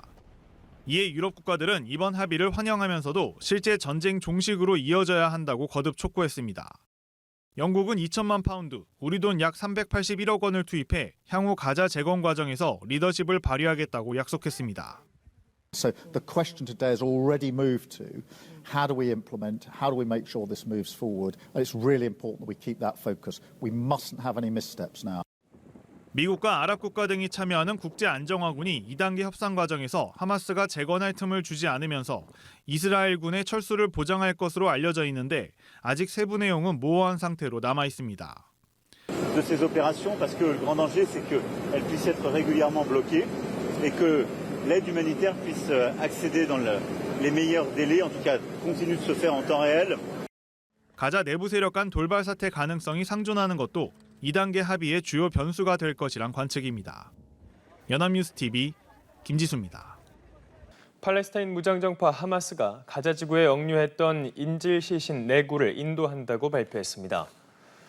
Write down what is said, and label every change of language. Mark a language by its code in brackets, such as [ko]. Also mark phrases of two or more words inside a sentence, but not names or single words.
[ko] 이에 유럽 국가들은 이번 합의를 환영하면서도 실제 전쟁 종식으로 이어져야 한다고 거듭 촉구했습니다. 영국은 2천만 파운드, 우리 돈 약 381억 원을 투입해 향후 가자 재건 과정에서 리더십을 발휘하겠다고 약속했습니다. [en] So the question today has already moved to how do we implement, how do we make sure this moves forward? And it's really important that we keep that focus. We mustn't have any missteps now. [ko] 미국과 아랍 국가 등이 참여하는 국제안정화군이 2단계 협상 과정에서 하마스가 재건할 틈을 주지 않으면서 이스라엘군의 철수를 보장할 것으로 알려져 있는데 아직 세부 내용은 모호한 상태로 남아 있습니다. [fr] De ces opérations parce que le grand danger c'est qu'elles puissent être régulièrement bloquées et que l'aide humanitaire puisse accéder dans les meilleurs délais, en tout cas continue de se faire en temps réel. [ko] 가자 내부 세력 간 돌발 사태 가능성이 상존하는 것도 2단계 합의의 주요 변수가 될 것이란 관측입니다. 연합뉴스TV 김지수입니다. 팔레스타인 무장정파 하마스가 가자지구에 억류했던 인질 시신 4구를 인도한다고 발표했습니다.